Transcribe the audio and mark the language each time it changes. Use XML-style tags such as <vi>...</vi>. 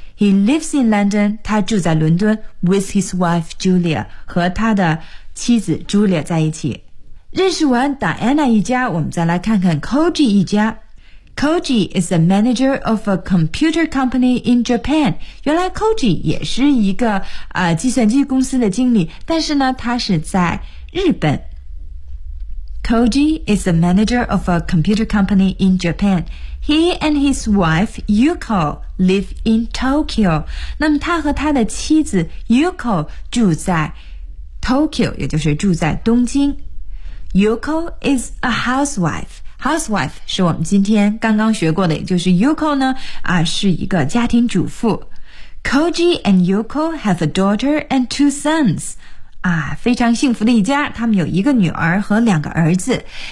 <en>He lives in London，</en> <zh>他住在伦敦，</zh> <en>with his wife Julia，</en> <zh>和他的妻子 Julia 在一起。认识完 Diana 一家，我们再来看看 Koji 一家。</zh> <en>Koji is the manager of a computer company in Japan。</en> <zh>原来 Koji 也是一个、计算机公司的经理，但是呢他是在日本。</zh> <en>Koji is the manager of a computer company in Japan. He and his wife, Yuko, live in Tokyo.</en> <zh>那么他和他的妻子 Yuko 住在 Tokyo， 也就是住在东京。</zh> <en>Yuko is a housewife.</en> <zh>Housewife 是我们今天刚刚学过的，也就是 Yuko 呢、是一个家庭主妇。</zh> <en>Koji and Yuko have a daughter and two sons.</en> <zh>啊，非常幸福的一家，他们有一个女儿和两个儿子。</zh>